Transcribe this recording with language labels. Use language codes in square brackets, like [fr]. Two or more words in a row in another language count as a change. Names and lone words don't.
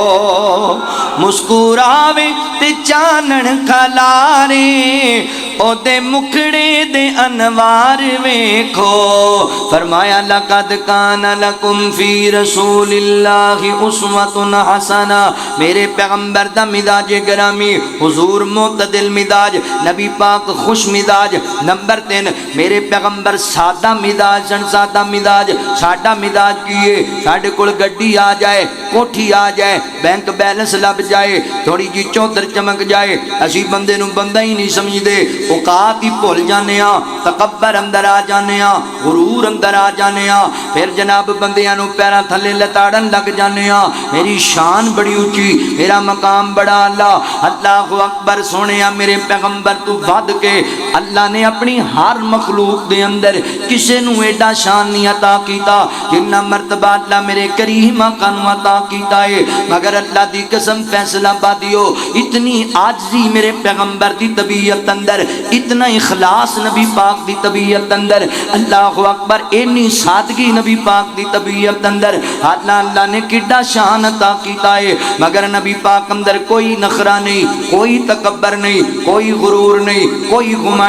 [pa] مسکراوے تے چانن کھلارے او دے مکھڑے دے انوار ویکھو فرمایا [ar] لقد کان لکم فی رسول اللہ اسوۃ حسنہ [pa] میرے پیغمبر دا مزاج گرامی حضور معتدل مزاج نبی پاک خوش مزاج نمبر 3 میرے پیغمبر سادہ مزاج سن سادہ مزاج ساڈا مزاج کیے ساڈے کول گڈی آ جائے کوٹھی آ جائے [en] bank balance [pa] لب جائے تھوڑی جی چودر چمک جائے اسی بندے نو بندہ ہی نہیں سمجھدے اوقات ہی بھول جانے ہاں تکبر اندر آ جانے ہاں غرور اندر آ جانے ہاں پھر جناب بندیاں نو پیراں تھلے لتاڑن لگ جانے ہاں میری شان بڑی اونچی میرا مقام بڑا [ar] اللہ اللہ اکبر [pa] سونیا میرے پیغمبر تو ود کے اللہ نے اپنی ہر مخلوق دے اندر کسے نو ایڈا شان نہیں عطا کیتا جنہ مرتبہ اللہ میرے کریم آقا نو عطا کیتا ہے مگر اللہ دی قسم فیصلہ بادیو اتنی عاجزی میرے پیغمبر دی طبیعت اندر اتنا اخلاص نبی پاک دی طبیعت اندر [ar] اللہ اکبر [pa] اینی سادگی نبی پاک دی طبیعت اندر اللہ نے کڈا شان عطا کیتا ہے مگر نبی پاک اندر کوئی نخرہ نہیں کوئی تکبر نہیں کوئی غرور نہیں کوئی گھمنڈ